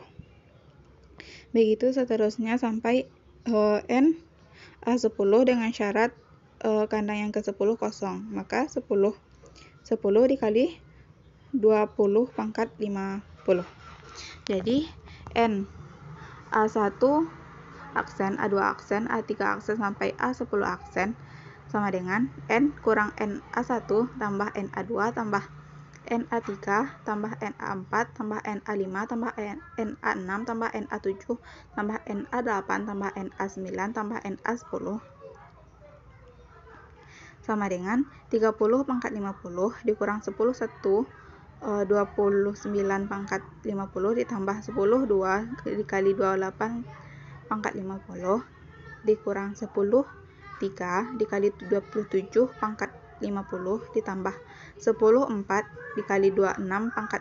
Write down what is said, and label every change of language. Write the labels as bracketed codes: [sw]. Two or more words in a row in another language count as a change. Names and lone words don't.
[id] Begitu seterusnya sampai NA10 dengan syarat kandang yang ke-10 kosong, maka 10 dikali 20 pangkat 50. Jadi N A1 aksen, A2 aksen, A3 aksen sampai A10 aksen sama dengan N kurang NA1 tambah NA2 tambah NA3 tambah NA4 tambah NA5 tambah NA6 tambah NA7 tambah NA8 tambah NA9 tambah NA10 sama dengan 30 pangkat 50 dikurang 10 1 29 pangkat 50 ditambah 10 2 dikali 28 pangkat 50 dikurang 10 3 dikali 27 pangkat 50 ditambah 10 4 dikali 26 pangkat